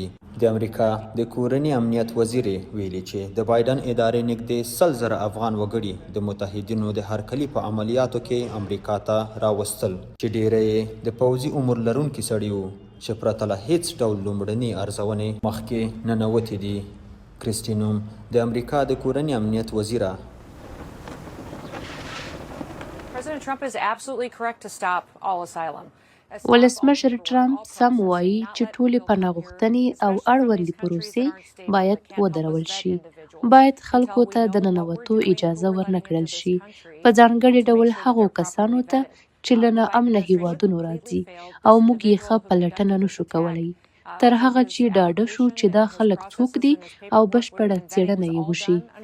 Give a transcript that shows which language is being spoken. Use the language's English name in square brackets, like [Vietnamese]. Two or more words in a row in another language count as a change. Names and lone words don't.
[Pashto] د امریکا د کورني امنیت وزیر ویلي چې د بایډن ادارې نږدې 100,000 افغان وګړي د متحدینو د هرکلي په عملیاتو کې امریکا ته راوستل چې ډیری یې د پوځي عمر لرونکي سړي وو چې پرته له هیڅ ډول لومړني ارزونې مخکې ننوتي دي. کریسټي نوم د امریکا د کورني امنیت وزیره [English] President Trump is absolutely correct to stop all asylum. [Pashto] ولسمشر ټرمپ سم وایي چې ټولې پناه غوښتنې او اړوندې پروسې باید ودرول شي. باید خلکو ته د ننوتو اجازه ورنکړل شي، په ځانګړي ډول هغو کسانو ته چې له ناامنه هیوادونو راځي او موږ یې ښه پلټنه نشو کولی تر هغه چې ډاډه شو چې دا خلک څوک دي او بشپړه څېړنه یې وشي.